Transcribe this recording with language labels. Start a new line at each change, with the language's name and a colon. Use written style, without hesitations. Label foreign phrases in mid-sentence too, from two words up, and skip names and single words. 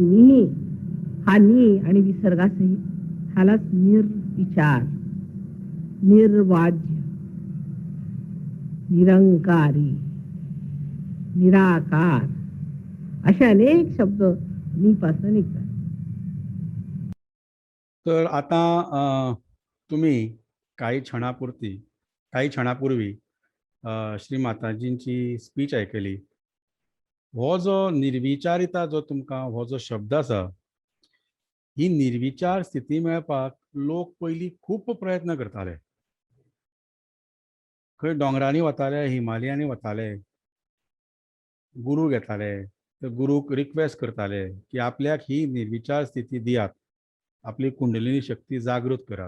Marathi: निही, हा नि आणि विसर्गासही ह्यालाच निर्विचार, निर्वाज्य, निरंकारी, निराकार असे अनेक शब्द नीपासून निघतात. तर आता तुम्ही काही क्षणापूर्वी श्री माताजींची स्पीच ऐकली.
Konkani: हो जो निर्विचारिता जो तुमकां हो जो शब्द आसा, ही निर्विचार स्थिती मेळपाक लोक पयलीं खूब प्रयत्न करताले. खंय दोंगरांनी वताले, हिमालयांनी वताले, गुरू घेताले, तर गुरूक रिक्वेस्ट करताले की आपल्याक ही निर्विचार स्थिती दियात, आपली कुंडलिनी शक्ती जागृत करात.